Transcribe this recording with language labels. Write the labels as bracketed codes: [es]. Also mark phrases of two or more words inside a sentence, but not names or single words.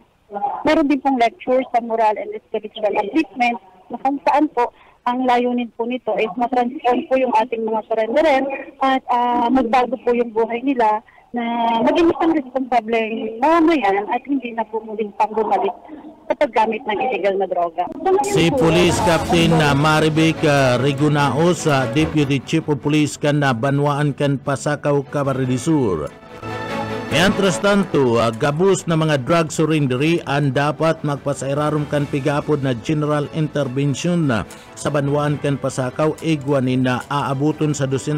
[tl] Meron din pong lecture sa [en] moral and spiritual upliftment [tl] na kung saan po ang layunin po nito is matransform po yung ating mga surrenderer at magbago po yung buhay nila na maging isang responsableng mamamayan at hindi na po muling pang bumalik sa paggamit ng illegal na droga. [bik] Si Police Captain Maribek Regunaos, [en] Deputy Chief of Police [bik] kan Banwaan kan Pasakaw, Camarines Sur. Mientras tanto, gabus na mga drug surrendery ang dapat magpasairarom kan pigapod na General Intervention sa Banwaan kan Pasakaw, igwanin na aabuton sa